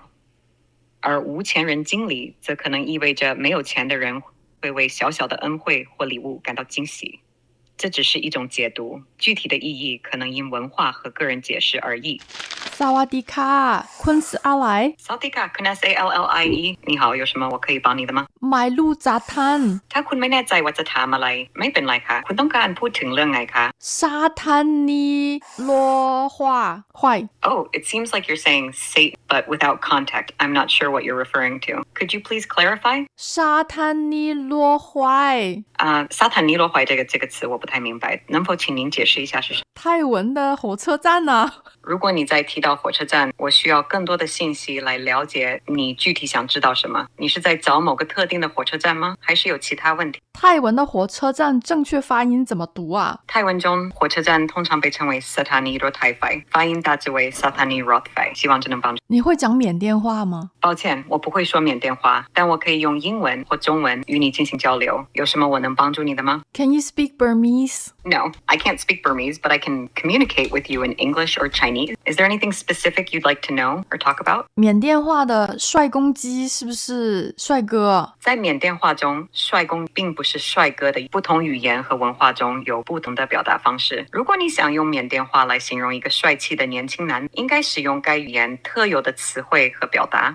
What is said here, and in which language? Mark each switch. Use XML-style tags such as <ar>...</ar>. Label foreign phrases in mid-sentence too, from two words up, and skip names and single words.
<zh>而無錢人經理則可能意味着沒有錢的人會為小小的恩惠或禮物感到驚喜。這只是一種解讀，具體的意義可能因文化和個人解釋而異。</zh> <th>สวัสดีค่ะ, 坤斯阿來。 สวัสดีค่ะ, 坤 SALLIE。</th> <zh>你好，有什麼我可以幫你的嗎？買ลูก雜攤。</zh> <th>ถ้าคุณไม่แน่ใจว่าจะถามอะไรไม่เป็นไรค่ะคุณต้องการพูดถึงเรื่องไงคะ สถานีรถไฟ.</th> <en>Oh, it seems like you're saying Satan, but without context. I'm not sure what you're referring to. Could you please clarify?</en> <th>สถานีรถไฟ. สถานีรถไฟ</th> <zh>這個詞我不太明白，能否請您解釋一下是什麼？泰文的火車站啊。如果你再提到火車站，我需要更多的信息來了解你具體想知道什麼。你是在找某個特定的火車站嗎？還是有其他問題？泰文的火車站正確發音怎麼讀啊？泰文中火車站通常被稱為</zh> <th>สถานี รถไฟ,</th> <zh>發音大致為</zh> <th>สถานี รถไฟ,</th> <zh>希望這能幫助。你會講緬甸話嗎？抱歉，我不會說緬甸話，但我可以用英文或中文與你進行交流。有什麼我能幫助你的嗎？</zh> <en>Can you speak Burmese? No, I can't speak Burmese, but I can communicate with you in English or Chinese. Is there anything specific you'd like to know or talk about?</en> <zh>緬甸話的帥公雞是不是帥哥？在緬甸話中，帥公並不是帥哥的，不同語言和文化中有不同的表達方式。如果你想用緬甸話來形容一個帥氣的年輕男，應該使用該語言特有的詞彙和表達。</zh>